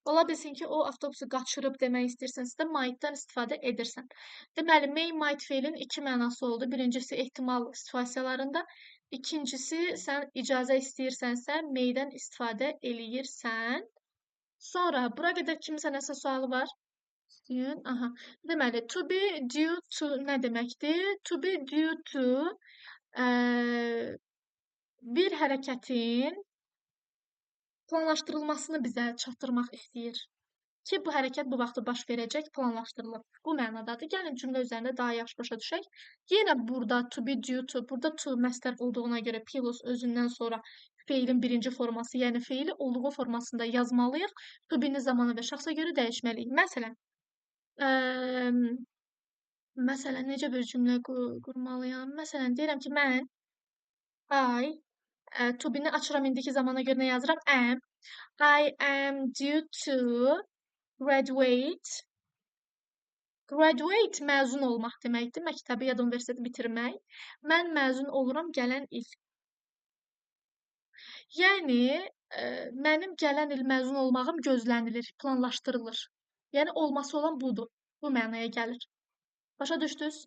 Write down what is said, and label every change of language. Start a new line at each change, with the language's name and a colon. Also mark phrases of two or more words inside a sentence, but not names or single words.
Azerbaijani: Ola bilsin ki, o avtobusu qaçırıb demək istəyirsənsə də might-dan istifadə edirsən. Deməli,
English: may, might
Azerbaijani: feilin iki mənası oldu. Birincisi ehtimal situasiyalarında, ikincisi sən icazə istəyirsənsə may-dən istifadə eləyirsən. Sonra bura qədər kiminsə nəsə sualı var? İstəyən, aha. Deməli,
English: to be due to
Azerbaijani: nə deməkdir?
English: To be due to
Azerbaijani: bir hərəkətin planlaşdırılmasını bizə çatdırmaq istəyir ki, bu hərəkət bu vaxtda baş verəcək, planlaşdırılıb. Bu mənadadır. Gəlin cümlə üzərində daha yaxşı başa düşək. Yenə burada
English: to be due to,
Azerbaijani: burada to məstər olduğuna görə plus özündən sonra feilin birinci forması, yəni feili olduğu formasında yazmalıyıq.
English: To be-ni
Azerbaijani: zamana və şəxsə görə dəyişməliyik. Məsələn, necə bir cümlə qurmalıyam? Məsələn, deyirəm ki, mən
English: to be-ni
Azerbaijani: açıram indiki zamana görə nə yazıram? Am.
English: I am due to graduate.
Azerbaijani: Graduate məzun olmaq deməkdir. Məktəbi ya da universiteti bitirmək. Mən məzun oluram gələn il. Yəni, mənim gələn il məzun olmağım gözlənilir, planlaşdırılır. Yəni, olması olan budur. Bu mənaya gəlir. Başa düşdünüz?